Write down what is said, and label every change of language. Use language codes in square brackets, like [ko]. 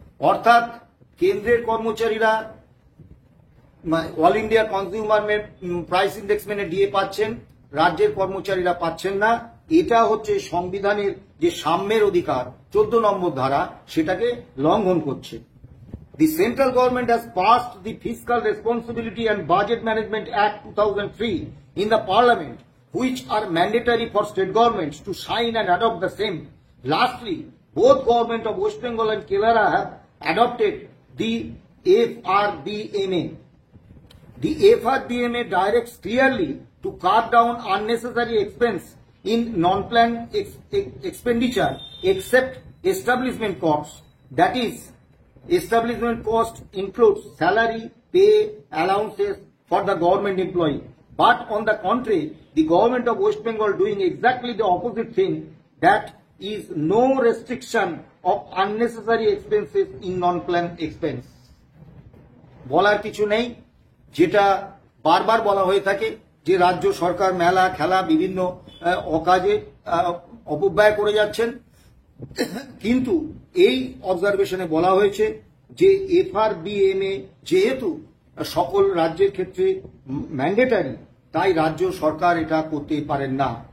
[bn] অর্থাৎ কেন্দ্রের কর্মচারীরা all India consumer price index মেনে ডিএ পাচ্ছেন, রাজ্যের কর্মচারীরা পাচ্ছেন না। এটা হচ্ছে সংবিধানের যে সাম্যের অধিকার 14 নম্বর ধারা, সেটাকে লঙ্ঘন করছে। [en] The central government has passed the Fiscal Responsibility and Budget Management Act 2003 in the Parliament, which are mandatory for state governments to sign and adopt the same. Lastly, both government of West Bengal and Kerala have adopted the FRBMA. The FRBMA directs clearly to cut down unnecessary expense in non-planned expenditure except establishment costs. That is, establishment cost includes salary, pay, allowances for the government employee. But on the contrary, the government of West Bengal doing exactly the opposite thing, that is no restriction of unnecessary expenses in non-planned expense. [bn] বলার কিছু নেই, যেটা বারবার বলা হয়ে থাকে যে রাজ্য সরকার মেলা খেলা বিভিন্ন অকাজে অপব্যয় করে যাচ্ছেন। কিন্তু এই অবজারভেশনে বলা হয়েছে যে FRBMA যেহেতু সকল রাজ্যের ক্ষেত্রে ম্যান্ডেটারি, তাই রাজ্য সরকার এটা করতে পারেন না।